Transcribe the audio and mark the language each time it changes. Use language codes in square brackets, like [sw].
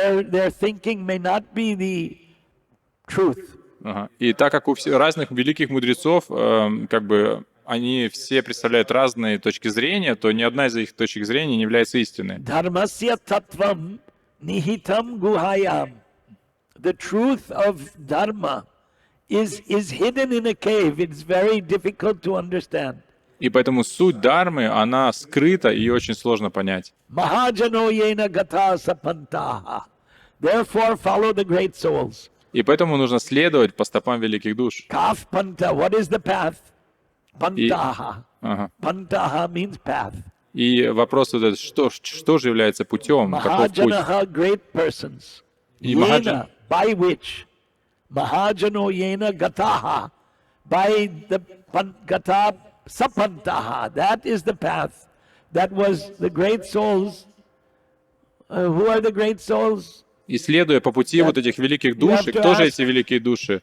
[en] their thinking may not be the truth. [ru] Ага. И так как у разных великих мудрецов как бы они все представляют разные точки зрения, то ни одна из их точек зрения не является истинной. [sa] Dharmasya tattvam nihitam guhayam. [en] The truth of dharma is hidden in a cave. It's very difficult to understand. [ru] И поэтому суть дharмы, она скрыта и очень сложно понять. [sa] Mahajano yena gata sapantaha. [en] Therefore follow the great souls. [ru] И поэтому нужно следовать по стопам великих душ. [sa] Kaf panta, [en] what is the path? [sa] Pantaha. [ru] Ага. [en] Pantaha means path. [ru] И вопрос вот этот, что же является путем, каков путь? [en] Mahajanaha, great persons. [ru] И [en] Yena, by which? [sa] Mahajano yena gataha. [en] By the [sa] gata sapantaha. [en] That is the path. That was the great souls. Who are the great souls? [ru] И следуя по пути вот этих великих душ, и кто же эти великие души?